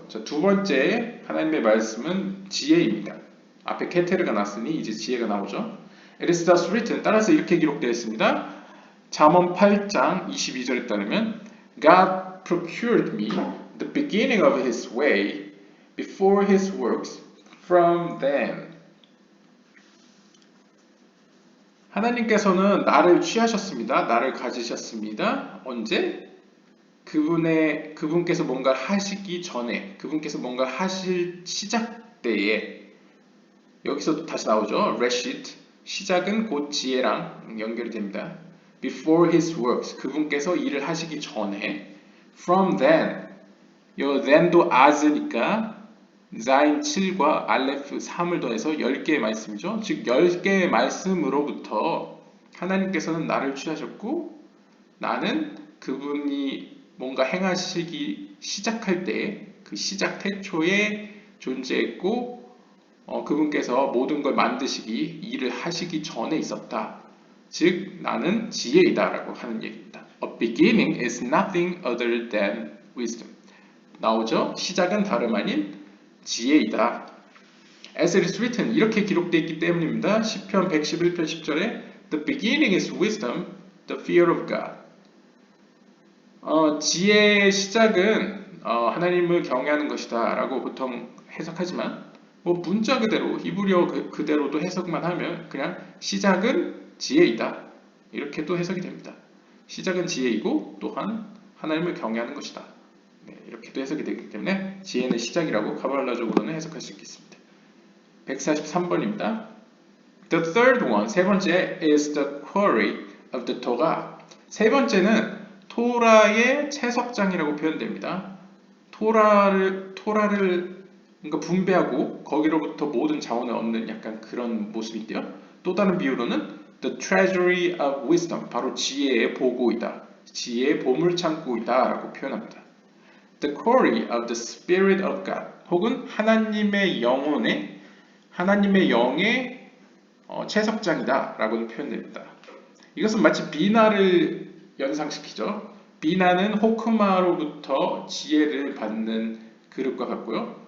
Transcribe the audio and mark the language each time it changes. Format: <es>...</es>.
<ko>자, 두 번째 하나님의 말씀은 지혜입니다. 앞에 케테르가 났으니 이제 지혜가 나오죠.</ko> <en>It is thus written.</en> <ko>따라서 이렇게 기록되어 있습니다. 잠언 8장 22절에 따르면</ko> <en>God procured me the beginning of his way before his works from them.</en> <ko>하나님께서는 나를 취하셨습니다. 나를 가지셨습니다. 언제? 그분께서 뭔가를 하시기 전에, 그분께서 뭔가를 하실 시작 때에, 여기서 다시 나오죠. 레시트, 시작은 곧 지혜랑 연결이 됩니다.</ko> <en>Before his works,</en> <ko>그분께서 일을 하시기 전에. From then, 요 then도 as니까 자인 7과 알레프 3을 더해서 10개의 말씀이죠. 즉 10개의 말씀으로부터 하나님께서는 나를 취하셨고 나는 그분이 뭔가 행하시기 시작할 때 그 시작 태초에 존재했고 그분께서 모든 걸 만드시기 일을 하시기 전에 있었다. 즉 나는 지혜이다 라고 하는 얘기입니다.</ko> <en>A beginning is nothing other than wisdom.</en> <ko>나오죠? 시작은 다름 아닌 지혜이다.</ko> <en>As it is written,</en> <ko>이렇게 기록되어 있기 때문입니다. 시편 111편 10절에</ko> <en>The beginning is wisdom, the fear of God.</en> <ko>지혜의 시작은 하나님을 경외하는 것이다 라고 보통 해석하지만 뭐 문자 그대로 히브리어 그대로도 해석만 하면 그냥 시작은 지혜이다 이렇게 또 해석이 됩니다. 시작은 지혜이고 또한 하나님을 경외하는 것이다. 네, 이렇게도 해석이 되기 때문에 지혜는 시작이라고 카발라적으로는 해석할 수 있겠습니다. 143번입니다.</ko> <en>The third one,</en> <ko>세 번째</ko> <en>is the quarry of the Torah.</en> <ko>세 번째는 토라의 채석장이라고 표현됩니다. 토라를 그러니까 분배하고 거기로부터 모든 자원을 얻는 약간 그런 모습인데요. 또 다른 비유로는</ko> <en>The treasury of wisdom,</en> <ko>바로 지혜의 보고이다. 지혜의 보물창고이다 라고 표현합니다.</ko> <en>The quarry of the spirit of God,</en> <ko>혹은 하나님의 영혼의, 하나님의 영의 채석장이다 라고도 표현됩니다. 이것은 마치 비나를 연상시키죠. 비나는 호크마로부터 지혜를 받는 그릇과 같고요.</ko>